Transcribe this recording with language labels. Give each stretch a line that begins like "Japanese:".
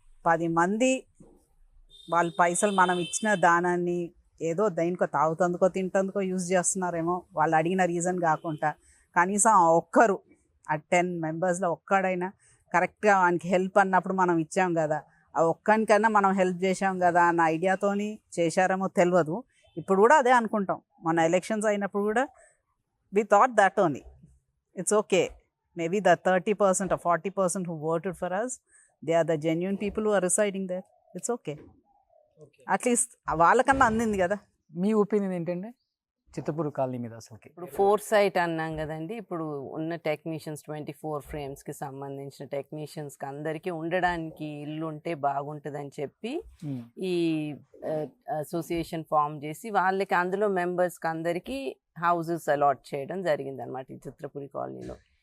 Telugu: 10 మంది వాళ్ళ పైసలు మనం ఇచ్చిన దానాన్ని ఏదో దేనికో తాగుతందుకో తింటందుకో యూజ్ చేస్తున్నారేమో, వాళ్ళు అడిగిన రీజన్ కాకుండా కనీసం ఆ ఒక్కరు ఆ 10 మెంబర్స్లో ఒక్కడైనా కరెక్ట్గా వానికి హెల్ప్ అన్నప్పుడు మనం ఇచ్చాం కదా, ఆ ఒక్కనికైనా మనం హెల్ప్ చేసాం కదా అన్న ఐడియాతోని చేశారేమో తెలియదు. ఇప్పుడు కూడా అదే అనుకుంటాం. మన ఎలక్షన్స్ అయినప్పుడు కూడా
English: We thought that only. It's okay, maybe the 30% or 40% who voted for us, they are the genuine people who are residing there. It's okay.
Telugu: At least వాళ్ళకన్నా అందింది కదా. మీ ఒపీనియన్ ఏంటండి? చిత్తపూర్ కాలనీ మీద అసలుకి. ఇప్పుడు 4 సైట్ అన్నాం కదండి. ఇప్పుడు ఉన్న టెక్నీషియన్స్ 24 ఫ్రేమ్స్కి సంబంధించిన టెక్నీషియన్స్కి అందరికీ ఉండడానికి ఇల్లు ఉంటే బాగుంటుందని చెప్పి ఈ అసోసియేషన్ ఫామ్ చేసి వాళ్ళకి అందులో మెంబర్స్కి అందరికీ హౌసెస్ అలాట్ చేయడం జరిగింది అనమాట ఈ చిత్రపురి కాలనీలో.